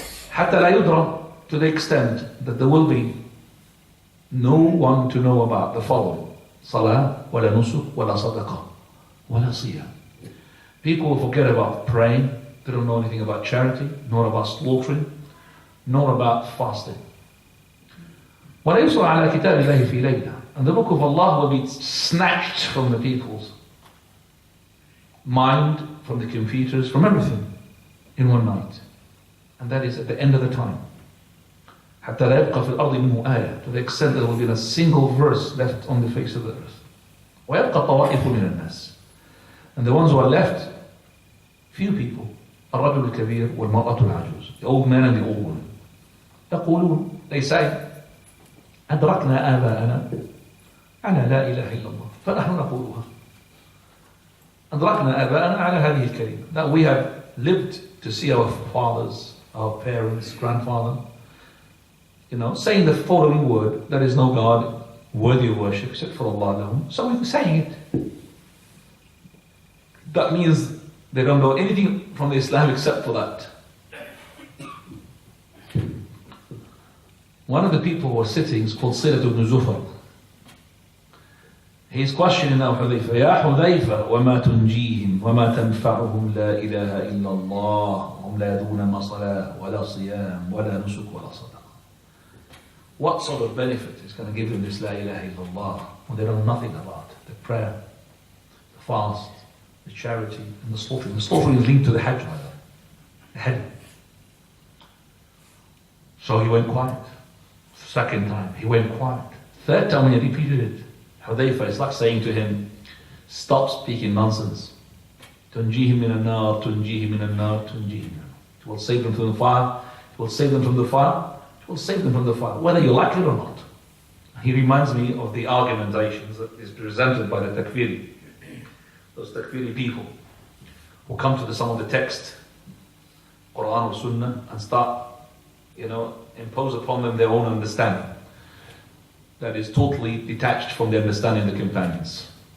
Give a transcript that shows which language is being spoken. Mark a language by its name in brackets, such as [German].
[Arabic] حتى لا يدرى, [English] to the extent that there will be no one to know about the following: [Arabic] Salah, wala nusuk, wala sadaqah, wala siyam. [English] People will forget about praying, they don't know anything about charity, nor about slaughtering, nor about fasting. [Arabic] ولا يُسْرَ على كتاب الله في ليلة. [English] And the book of Allah will be snatched from the people's mind, from the computers, from everything, in one night. And that is at the end of the time. [Arabic] حتى لا يبقى في الأرض منه آية, [English] to the extent that there will be a single verse left on the face of the earth. [Arabic] ويبقى طوائف من الناس. [English] And the ones who are left, few people, [Arabic] الرجل الكبير والمرأة العجوز, [English] the old man and the old woman. [Arabic] يقولون, [English] they say, [Arabic] أدركنا آباءنا على لا إله إلا الله فنحن نقولها. أدركنا آباءنا على هذه الكلمة. [English] That we have lived to see our fathers, our parents, grandfather, saying the following word: there is no God worthy of worship except for Allah alone. So we're saying it. That means they don't know anything from Islam except for that. One of the people who was sitting is called Silat ibn Zufar. He's questioning now Hudayfa. [Arabic] يا حذيفة وما تنجيهم وما تنفعهم لا إله إلا الله هم لا يدرون صلاة ولا صيام ولا نسك ولا صدقة. [English] What sort of benefit is going to give them this La ilaha illallah when they know nothing about the prayer, the fast, the charity, and the slaughtering? The slaughtering is linked to the Hajj, by the way. The Hajj. So he went quiet. Second time, he went quiet. Third time, when he repeated it, Hudayfa, it's like saying to him, stop speaking nonsense. [Arabic] تنجيهم من النار, تنجيهم من النار, تنجيهم. [English] It will save them from the fire. It will save them from the fire. It will save them from the fire, whether you like it or not. He reminds me of the argumentations that is presented by the Takfiri. Those Takfiri people who come to some of the text, Quran or Sunnah, and start, impose upon them their own understanding that is totally detached from the understanding of the companions.